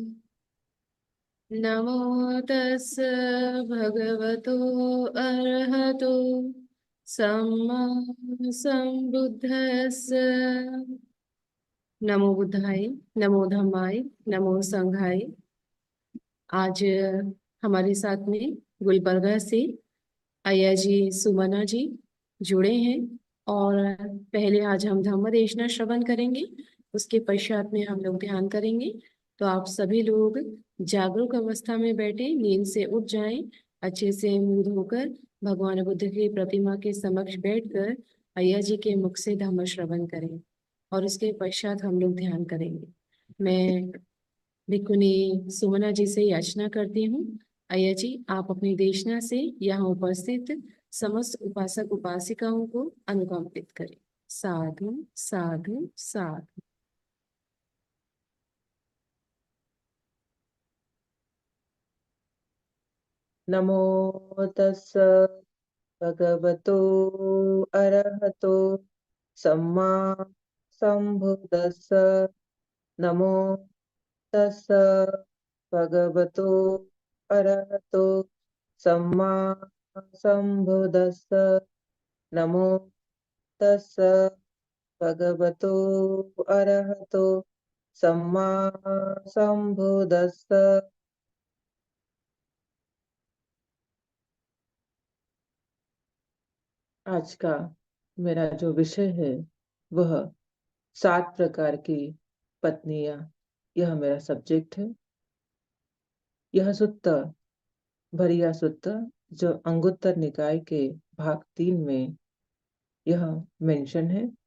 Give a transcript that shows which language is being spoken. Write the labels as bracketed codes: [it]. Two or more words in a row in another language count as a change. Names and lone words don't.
[pi] नमो तस् भगवतो अरहतो सम्मा सम्बुद्धस्स। नमो बुद्धाय, नमो धम्माय, नमो संघाय। [hi] आज हमारे साथ में गुलबर्गा से अय्या जी, सुमना जी जुड़े हैं। और पहले आज हम धम्म देशना श्रवण करेंगे, उसके पश्चात में हम लोग ध्यान करेंगे। तो आप सभी लोग जागरूक अवस्था में बैठे नींद से उठ जाएं, अच्छे से मुंह धोकर भगवान बुद्ध की प्रतिमा के समक्ष बैठकर अय्या जी के मुख से धम्म श्रवण करें और उसके पश्चात हम लोग ध्यान करेंगे। मैं भिक्खुनी सुमना जी से याचना करती हूँ, अय्या जी आप अपनी देशना से यहाँ उपस्थित समस्त उपासक उपासिकाओं को अनुकंपित करें। [pi] साधु साधु साधु। नमो तस् भगवतो अरहतो सम्मा सम्बुद्धस्स। नमो तस् भगवतो अरहतो सम्मा सम्बुद्धस्स। नमो तस् भगवतो अरहतो सम्मा सम्बुद्धस्स। [hi] आज का मेरा जो विषय है वह 7 प्रकार की पत्नियां, यह मेरा सब्जेक्ट है। यह सुत्ता भरिया सुत्ता जो अंगुत्तर निकाय के भाग 3 में यह मेंशन है।